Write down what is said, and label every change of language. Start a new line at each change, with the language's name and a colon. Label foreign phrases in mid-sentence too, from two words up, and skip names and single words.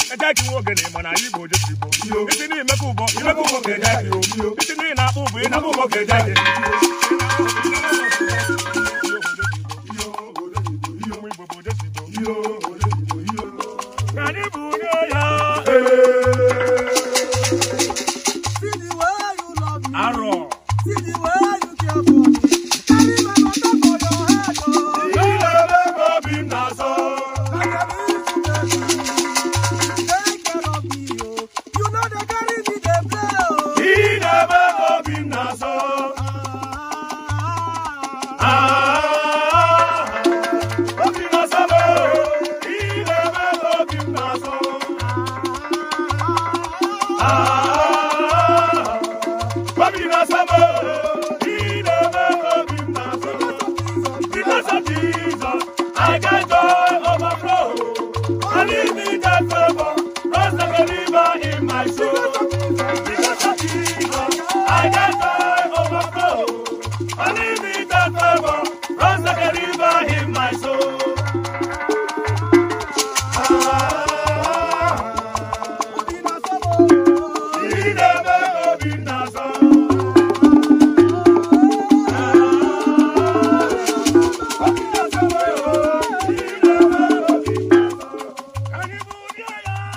Igbo: Eje ka iwe ogene mana anyị bụ oje siri Igbo. Iyo. Isi niile imekwa ụbọ, imekwa ụbọ ka eje anyị. Iyo. Isi niile na-akpụ ụbọ, ịnakpụ ụbọ ka eje anyị. Iyo, obodo Igbo, iyo. Ụmụ Igbo bụ oje siri Igbo. Iyo, obodo Igbo, iyo. Ka anyị bụ onye ya. Hey!
English: See the way you love me. Arọ. See the way you care for me. Carry my matter for your head, oh.
Igbo: Ị na-eme ka obi m na-asọ.
English: Like a little baby. Take care of me, oh. You know they carry me, they play, oh.
Igbo: Ị na-eme ka obi m na-asọ. Ah. Ah, obi m na-asọ m, oh. Ị na-eme ka obi m na-asọ. Ah, obi m na-asọ m, oh. Ị na-eme ka obi m na-asọ.
English: Because of Jesus, I get joy overflow. Unlimited favor, runs like a river in my soul. Because of Jesus, I get joy overflow. Unlimited favor, runs like a river in my soul.
Igbo: Ah, Obi m na-asọ m, oh. ị na-eme ka obi m na-asọ. Ah, obi m na-asọ m, oh. Ị na-eme ka obi m na-asọ. Ka anyị bulie ya.